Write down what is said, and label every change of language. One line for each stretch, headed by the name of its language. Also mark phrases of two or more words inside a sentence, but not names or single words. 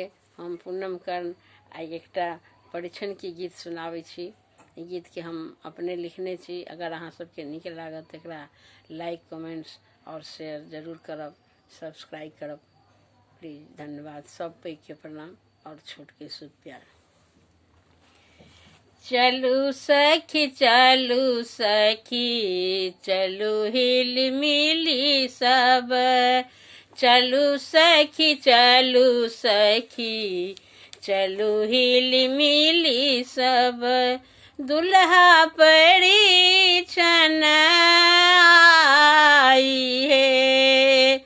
Maithili: हम पूनम कर्ण आई एकटा परीक्षण के गीत सुनाबै छी। ई गीत के हम अपने लिखने छी। अगर अहाँ सबके नीक लागत एकरा
English: like comments
Maithili: और शेयर जरूर करब, सब्सक्राइब करब प्लीज। धन्यवाद। सब पैघ के प्रणाम और छोट के शुभ प्यार। चलू सखी चलू सखी चलू हिल मिली सब, चलू सखी चलू सखी चलू हिल मिली सब, दुल्हा परीक्षण आई है।